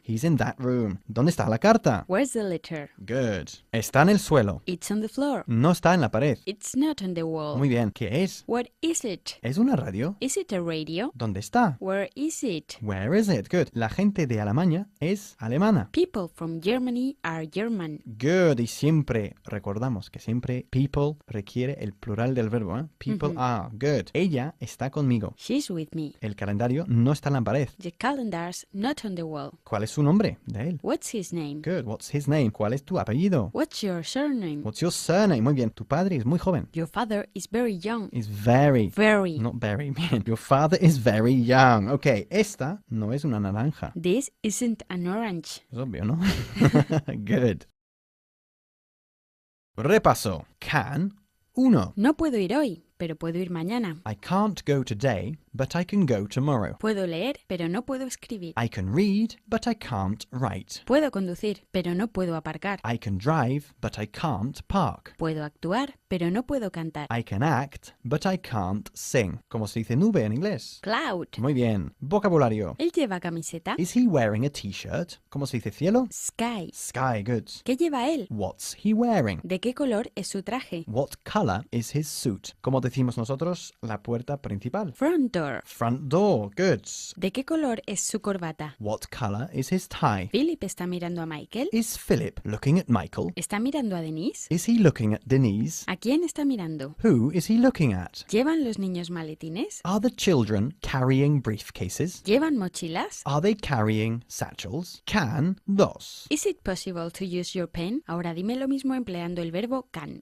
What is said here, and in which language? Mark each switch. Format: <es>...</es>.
<en>He's in that room.</en> <es>¿Dónde está la carta?</es> <en>Where's the letter? Good. Good.</en> <es>Está en el suelo.</es> <en>It's on the floor.</en> <es>No está en la pared.</es> <en>It's not on the wall.</en> <es>Muy bien. ¿Qué es?</es> <en>What is it?</en> <es>¿Es una radio?</es> <en>Is it a radio?</en> <es>¿Dónde está?</es> <en>Where is it? Where is it? Good.</en> <es>La gente de Alemania es alemana.</es> <en>People from Germany are German. Good.</en> <es>Y siempre recordamos que siempre people requiere el plural del verbo.</es> <en>People are. Good.</en> <es>Ella está conmigo.</es> <en>She's with me.</en> <es>El calendario no está en la pared.</es> <en>The calendar's not on the wall.</en> <es>¿Cuál es su nombre de él?</es> <en>What's his name? Good. What's his name?</en> <es>¿Cuál es tu apellido?</es> <en>What's your surname? What's your surname?</en> <es>Muy bien. Tu padre es muy joven.</es> <en>Your father is very young. Is very. Very. Not very. Bien. Your father is very young.</en> <es>Ok. Esta no es una naranja.</es> <en>This isn't an orange.</en> <es>Es obvio, ¿no?</es> <en>Good.</en> <es>Repaso. Can. 1. No puedo ir hoy, pero puedo ir mañana.</es> <en>I can't go today, but I can go tomorrow.</en> <es>Puedo leer, pero no puedo escribir.</es> <en>I can read, but I can't write.</en> <es>Puedo conducir, pero no puedo aparcar.</es> <en>I can drive, but I can't park.</en> <es>Puedo actuar, pero no puedo cantar.</es> <en>I can act, but I can't sing.</en> <es>¿Cómo se dice nube en inglés?</es> <en>Cloud.</en> <es>Muy bien. Vocabulario. ¿Él lleva camiseta?</es> <en>Is he wearing a t-shirt?</en> <es>¿Cómo se dice cielo?</es> <en>Sky. Sky, good.</en> <es>¿Qué lleva él?</es> <en>What's he wearing?</en> <es>¿De qué color es su traje?</es> <en>What color is his suit?</en> <es>Como decimos nosotros, la puerta principal.</es> <en>Front door. Front door, good.</en> <es>¿De qué color es su corbata?</es> <en>What color is his tie?</en> <es>¿Philip está mirando a Michael?</es> <en>Is Philip looking at Michael?</en> <es>¿Está mirando a Denise?</es> <en>Is he looking at Denise?</en> <es>¿A quién está mirando?</es> <en>Who is he looking at?</en> <es>¿Llevan los niños maletines?</es> <en>Are the children carrying briefcases?</en> <es>¿Llevan mochilas?</es> <en>Are they carrying satchels? Can 2. Is it possible to use your pen?</en> <es>Ahora dime lo mismo empleando el verbo can.</es>